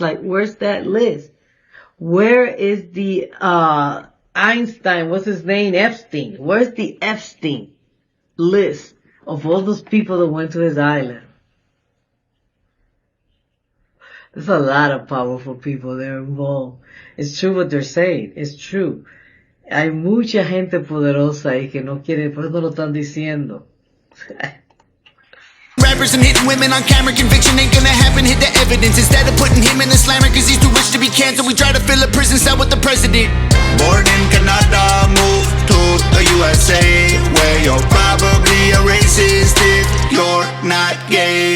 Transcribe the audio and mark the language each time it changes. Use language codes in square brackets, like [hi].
[en] Like, where's that list? Where is the, Einstein, what's his name? Epstein. Where's the Epstein list of all those people that went to his island? There's a lot of powerful people there involved. It's true what they're saying. It's true. [es] Hay mucha gente poderosa y que no quiere, por eso no lo están diciendo. [en] Rappers and hitting women on camera, conviction ain't gonna happen, hit the evidence instead of putting him in the slammer cause he's too rich to be canceled. We try to fill a prison cell with the president. Born in Canada, moved to the USA, where you're probably a racist if you're not gay.